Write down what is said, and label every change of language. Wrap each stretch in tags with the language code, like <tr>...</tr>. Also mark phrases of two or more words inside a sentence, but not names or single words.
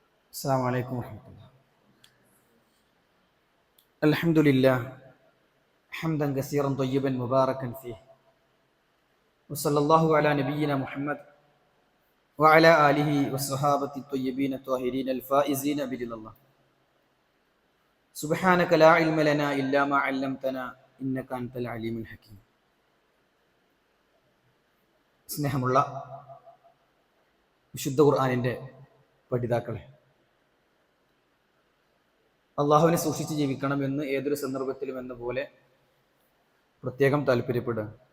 <ar>السلام عليكم ورحمة الله. الحمد لله حمدا كثيرا طيبا مباركا فيه، وصلى الله على نبينا محمد وعلى آله والصحابة الطيبين الطاهرين الفائزين برضا الله. سبحانك لا علم لنا إلا ما علمتنا إنك أنت العليم الحكيم.</ar> <ml>സ്നേഹമുള്ള വിശുദ്ധ ഖുർആനിൻ്റെ പഠിതാക്കളെ, അള്ളാഹുവിനെ സൂക്ഷിച്ച് ജീവിക്കണമെന്ന് ഏതൊരു സന്ദർഭത്തിലും എന്ന പോലെ പ്രത്യേകം താല്പര്യപ്പെടുക.</ml>